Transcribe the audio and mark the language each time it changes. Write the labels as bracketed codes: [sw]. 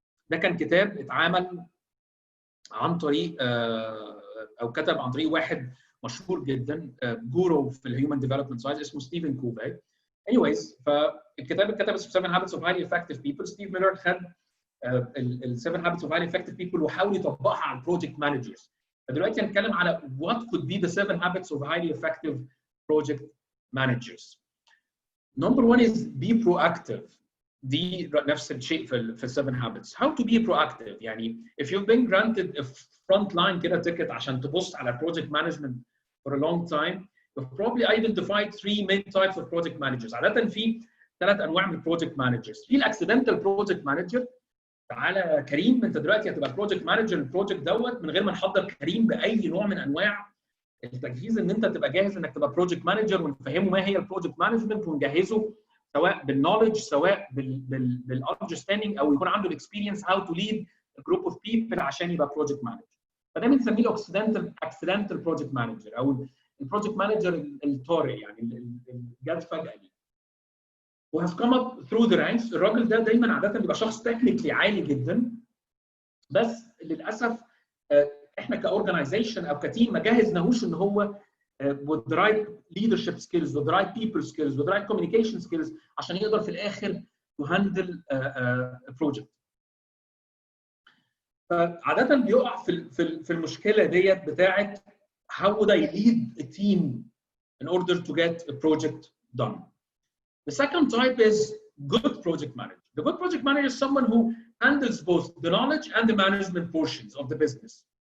[ar] ده كان كتاب اتعمل عن طريق او كتب عن طريق واحد مشهور جدا جورو في الهيومن ديفلوبمنت ساينس اسمه ستيفن كوفي. [en] anyways [ar] فالكتاب اتكتب اسمه [en] 7 habits of highly effective people. [ar] ستيف ميلر خد ال [en] 7 habits of highly effective people [ar] وحاول يطبقها على البروجكت مانجرز. فدلوقتي هنتكلم على [en] what could be the 7 habits of highly effective project managers. Number 1 is be proactive. [ar] دي نفس الشيء في 7 habits. [en] How to be proactive يعني if you've been granted a front line كده ticket [ar] عشان تبص على [en] project management for a long time, you've probably identified 3 main types of project managers. [ar] عادة في 3 أنواع من project managers. في accidental project manager. تعالى كريم انت دلوقتي هتبقى بروجكت مانجر البروجكت دوت من غير ما نحضر كريم باي نوع من انواع التجهيز ان انت تبقى جاهز انك تبقى بروجكت مانجر ونفهمه ما هي البروجكت مانجمنت ونجهزه سواء بالنولج سواء بالاندرستاندينج او يكون عنده الاكسبيرينس هاو تو ليد جروب اوف بيبل عشان يبقى بروجكت مانجر. فده بنسميه الاكسيدنتال بروجكت مانجر او البروجكت مانجر الطارئ يعني اللي جت فجاه دي. [en] وهاف come up through the ranks. [ar] الراجل ده دايما عاده بيبقى شخص تكنيكلي عالي جدا بس للاسف احنا كاورجنايزيشن او كتيم ما جهزناهوش ان هو [en] with the right leadership skills with the right people skills with the right communication skills [ar] عشان يقدر في الاخر [en] to handle a project. [ar] فعاده بيقع في المشكله ديت بتاعت [en] how would I lead a team in order to get a project done. The second type is good project manager. The good project manager is someone who handles both the knowledge and the management portions of the business.